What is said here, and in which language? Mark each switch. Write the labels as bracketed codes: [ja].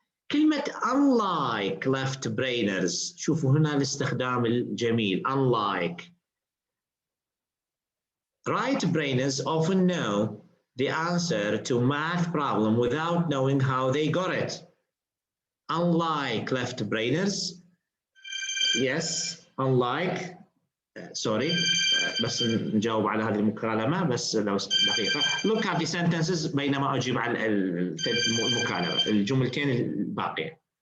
[ar] كلمة unlike left brainers، شوفوا هنا الاستخدام الجميل. [en] unlike right brainers often know the answer to math problem without knowing how they got it. Unlike left brainers, yes, unlike sorry [ar] بس نجاوب على هذه المكالمة بس لو دقيقة. [en] Look at the sentences [ar] بينما أجيب على المكالمة، الجملتين الباقية.